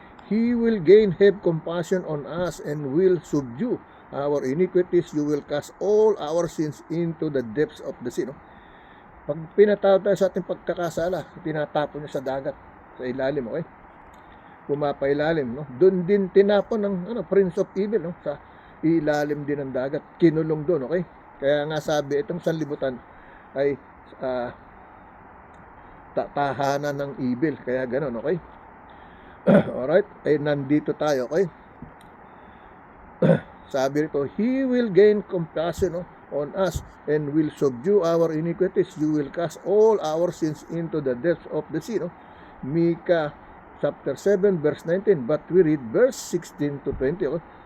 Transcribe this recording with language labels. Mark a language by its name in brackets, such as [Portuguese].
[English] He will gain, have compassion on us, and will subdue our iniquities. You will cast all our sins into the depths of the sea, no? [Filipino] Pag pinatawad tayo sa ating pagkakasala, tinatapon niya sa dagat, sa ilalim, okay? Pumapailalim, no? Doon din tinapon ng Prince of Evil, no? Sa ilalim din ng dagat, kinulong doon, okay? Kaya nga sabi, itong sanlibutan ay tahanan ng evil, kaya ganoon, okay? Alright, ay nandito tayo, okay? Sabi rito, [English] He will gain compassion, no, on us, and will subdue our iniquities. You will cast all our sins into the depths of the sea, no? Mika chapter 7 verse 19, but we read verse 16 to 20, okay?